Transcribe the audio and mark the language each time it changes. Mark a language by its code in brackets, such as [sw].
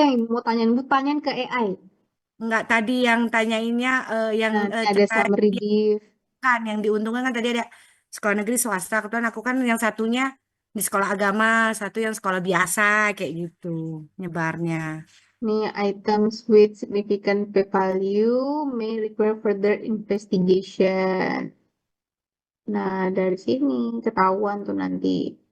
[id] yang mau tanyain? Bu, tanyain ke AI. enggak tadi yang tanyainnya, yang Nah, ini ada summary div. kan yang diuntungkan kan tadi ada sekolah negeri swasta. Kebetulan aku kan yang satunya di sekolah agama, satu yang sekolah biasa kayak gitu nyebarnya. [en] Nih, items with significant p-value may require further investigation. [id] Nah, dari sini ketahuan tuh nanti.